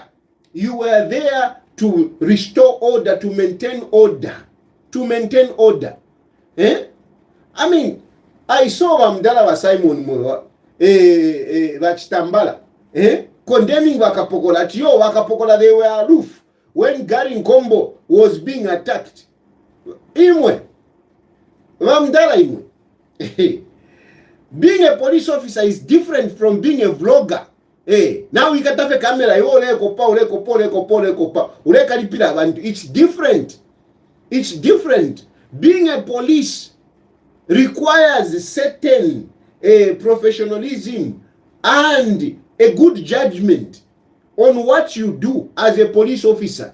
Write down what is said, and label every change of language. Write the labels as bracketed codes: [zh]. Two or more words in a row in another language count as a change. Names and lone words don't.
[en] You were there to restore order, to maintain order. I mean, I saw Wamdala wa Simon Mwa Wachitambala condemning Wakapokola. At Wakapokola, they were aloof when Garry Nkombo was being attacked. [bem] Imwe Wamdala imwe. [en] Being a police officer is different from being a vlogger. Now we got a camera. It's different. It's different. Being a police requires a certain professionalism and a good judgment on what you do as a police officer.